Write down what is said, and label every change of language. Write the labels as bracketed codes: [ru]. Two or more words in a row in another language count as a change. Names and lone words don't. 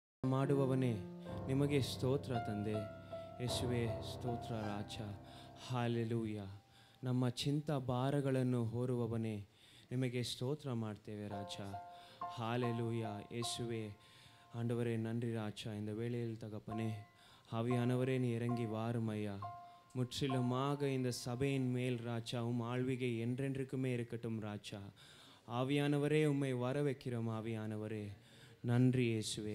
[kn] ಮಾಡುವವನೇ, ನಿಮಗೆ ಸ್ತೋತ್ರ ತಂದೆ. ಯೇಸುವೆ ಸ್ತೋತ್ರ ರಾಜ. ಹಾಲೆಲೂಯ. ನಮ್ಮ ಚಿಂತ ಭಾರಗಳನ್ನು ಹೊರುವವನೇ, ನಿಮಗೆ ಸ್ತೋತ್ರ ಮಾಡ್ತೇವೆ ರಾಜ. ಹಾಲೆಲೂಯ. ಯೇಸುವೆ [ta] ஆண்டவரே நன்றி ராஜா. இந்த வேளையில் தகப்பனே ஆவியானவரே நீ இறங்கி வாருமையா. முற்றிலுமாக இந்த சபையின் மேல் ராஜா ஆழ்விகை என்றென்றுக்குமே இருக்கட்டும் ராஜா. ஆவியானவரே உம்மை வர வைக்கிறோம். ஆவியானவரே நன்றி இயேசுவே.